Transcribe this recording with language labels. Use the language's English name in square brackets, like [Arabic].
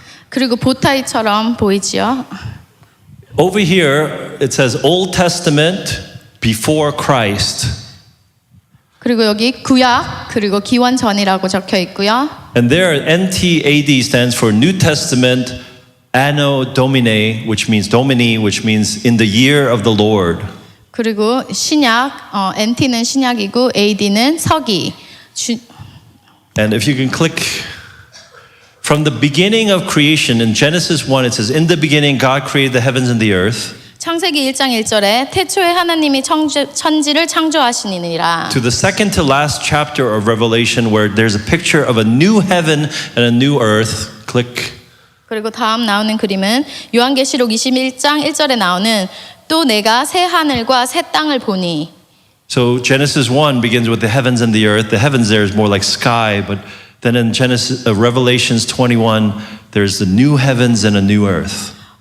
[Korean] 그리고 보타이처럼 보이지요. [English] Over here it says Old Testament before Christ. [Korean] 그리고 여기 구약 그리고 기원 전이라고 적혀 있고요. [English] And there NTAD stands for New Testament Anno Domini, which means in the year of the Lord. [Korean] 그리고 신약 NT는 신약이고 AD는 서기. [English] And if you can click from the beginning of creation in Genesis 1 it says in the beginning God created the heavens and the earth. [Korean] 창세기 1장 1절에 태초에 하나님이 천지를 창조하시니라. [English] To the second to last chapter of Revelation where there's a picture of a new heaven and a new earth. Click. [Korean] 그리고 다음 나오는 그림은 요한계시록 21장 1절에 나오는 또 내가 새 하늘과 새 땅을 보니. [English] So Genesis 1 begins with the heavens and the earth. The heavens there is more like sky, but then in Revelations 21 there's the new heavens and a new earth.